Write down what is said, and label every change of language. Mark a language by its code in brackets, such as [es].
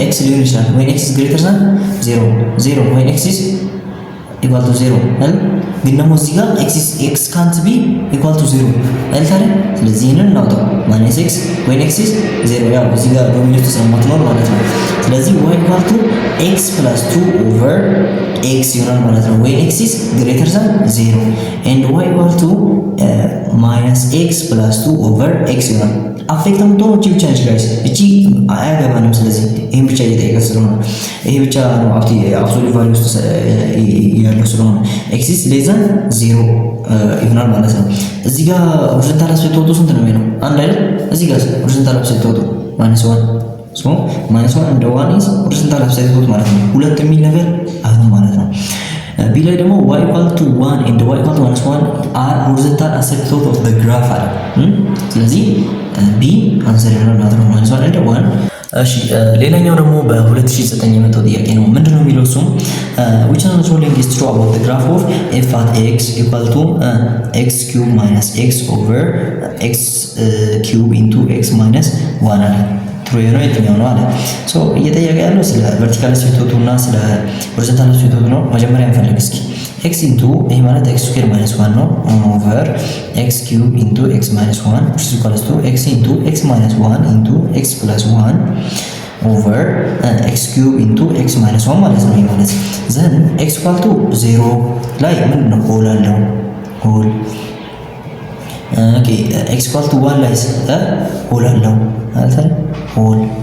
[en] x [am] ሊሆን ይችላል [en] when x is greater than 0 when x is equal to 0 [am] አይደል? ግን ደግሞ እዚህ ጋር [en] x can't be equal to 0 [am] አይደል ታዲያ? ስለዚህ ይሄንን እናውጣው [en] minus x when x is 0 [am] ያው እዚህ ጋር ዶሚኔት ስለማትኖር ማለት ነው። ስለዚህ [en] y equal to x plus 2 over x [am] ይሆናል ማለት ነው [en] when x is greater than 0 and y equal to minus x plus 2 over x [am] ይሆናል። አፌክት የምትሆነው እቺ ብቻ ነች ጋይስ፣ እቺ አያገባንም። ስለዚህ ይሄን ብቻ እየጠየቀ ስለሆነ ይሄ ብቻ ነው አብሶሉት ቫልዩ ውስጥ ያለው ስለሆነ [en] x is less than 0 [am] ይሆናል ማለት ነው። እዚህ ጋር ሆሪዞንታል አሲምፕቶቱ ስንት ነው የሚሆነው? አንድ አይደል? እዚህ ጋር ሆሪዞንታል አሲምፕቶቱ -1 ሶ -1 እንደ 1 is ሆሪዞንታል አሲምፕቶት ማለት ነው። ሁለት የሚል ነገር አይሆንም ማለት ነው። ቢ ላይ ደግሞ [en] y equal to 1 and y equal to -1 are horizontal asymptote of the graph [am] አለ። ስለዚህ ቢ አንሰር ይሆናል ማለት ነው። [en] -1 and 1 [am] እሺ ሌላኛው ደግሞ በ2009 የመጣው ጥያቄ ነው። ምንድነው የሚለው እሱ [en] which one of the following is true about the graph of f at x equal to x cube minus x over x cube into x minus 1 [am] አለ። ትሩ የሆነው የትኛው ነው አለ። ሶ እየጠየቀ ያለው ስለ ቨርቲካል አሲምፕቶቱ እና ስለ ሆሪዞንታል አሲምፕቶቱ ነው። መጀመሪያ እንፈልግ እስኪ [en] x into [am] ይሄ ማለት [en] x square minus 1 ነው over x cube into x minus 1 which is equals to x into x minus 1 into x plus 1 ኦቨር ኤክስ ኪዩብ ኢንቱ ኤክስ ማይነስ 1 [am] ማለት ነው። ማለት [en] ዘን ኤክስ ኢኳል ቱ 0 [am] ላይ ምንድን ነው [en] ሆል አለው ሆል። ኦኬ ኤክስ ኢኳል ቱ 1 [am] ላይ ሆል አለው ማለት ነው [en] ሆል